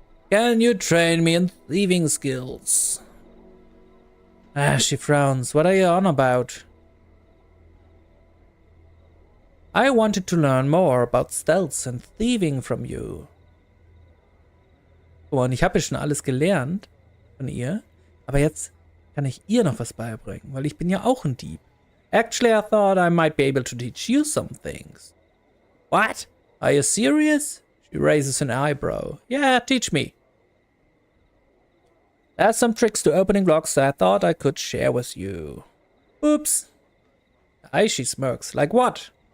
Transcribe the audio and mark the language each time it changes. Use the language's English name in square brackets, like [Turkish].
[English] Can you train me in thieving skills? She frowns. What are you on about? I wanted to learn more about stealth and thieving from you. [German] Oh, und ich habe ja schon alles gelernt von ihr. Aber jetzt kann ich ihr noch was beibringen, weil ich bin ja auch ein Dieb. [English] Actually, I thought I might be able to teach you some things. What? Are you serious? She raises an eyebrow. Yeah, teach me. There's some tricks to opening locks that I thought I could share with you. Oops. She smirks. Like what?